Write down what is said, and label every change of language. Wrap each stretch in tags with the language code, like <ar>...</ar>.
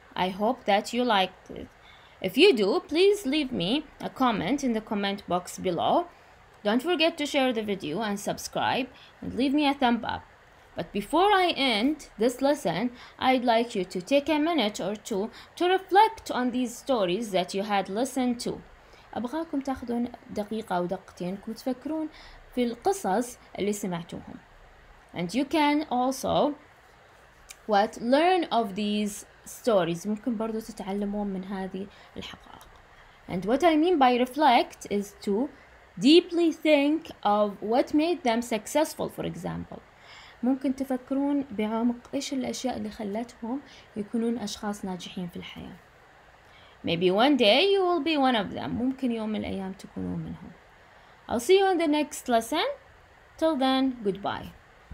<en>I hope that you liked it. If you do, please leave me a comment in the comment box below. Don't forget to share the video and subscribe and leave me a thumb up. But before I end this lesson, I'd like you to take a minute or two to reflect on these stories that you had listened to.</en> <ar>أبغاكم تاخذون دقيقة أو دقيقتين وتفكرون في القصص اللي سمعتوهم.</ar> <en>And you can also learn of these stories.</en> <ar>ممكن برضو تتعلمون من هذه الحقائق.</ar> <en>And what I mean by reflect is to deeply think of what made them successful, for example.</en> <ar>ممكن تفكرون بعمق إيش الأشياء اللي خلتهم يكونون أشخاص ناجحين في الحياة.</ar> <en>Maybe one day you will be one of them.</en> <ar>ممكن يوم من الأيام تكونون منهم.</ar> <en>I'll see you in the next lesson. Till then, goodbye.</en>